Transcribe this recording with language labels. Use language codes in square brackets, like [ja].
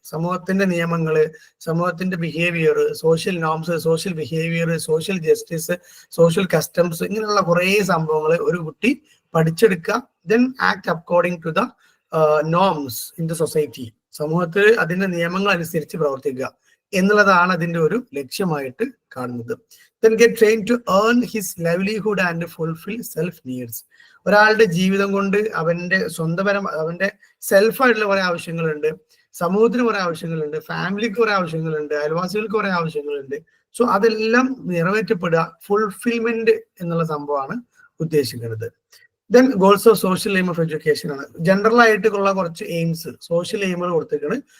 [ml] സമൂഹത്തിന്റെ നിയമങ്ങള്, സമൂഹത്തിന്റെ behaviour, social norms, social behaviour, social justice, social customs, ഇങ്ങനെയുള്ള കുറേ സംഭവങ്ങൾ ഒരു കുട്ടി പഠിച്ചെടുക്കുക. [en] Then act according to the norms in the society. [ml] സമൂഹത്തിൽ അതിന്റെ നിയമങ്ങൾ അനുസരിച്ച് പ്രവർത്തിക്കുക എന്നുള്ളതാണ് അതിന്റെ ഒരു ലക്ഷ്യമായിട്ട് കാണുന്നത്. [en] Then get trained to earn his livelihood and fulfill self needs. [ml] ഒരാളുടെ ജീവിതം കൊണ്ട് അവന്റെ അവന്റെ സെൽഫായിട്ടുള്ള കുറെ ആവശ്യങ്ങളുണ്ട്, സമൂഹത്തിന് കുറെ ആവശ്യങ്ങളുണ്ട്, ഫാമിലിക്ക് കുറെ ആവശ്യങ്ങളുണ്ട്, അയൽവാസികൾക്ക് കുറെ ആവശ്യങ്ങളുണ്ട്. സോ അതെല്ലാം നിറവേറ്റപ്പെടുക, ഫുൾഫിൽമെന്റ് എന്നുള്ള സംഭവമാണ് ഉദ്ദേശിക്കുന്നത്. [en] then goals of social aim of education [ml] ആണ്. ജനറൽ ആയിട്ടുള്ള കുറച്ച് എയിംസ്, സോഷ്യൽ എയിമുകൾ കൊടുത്തിരിക്കുന്നത്.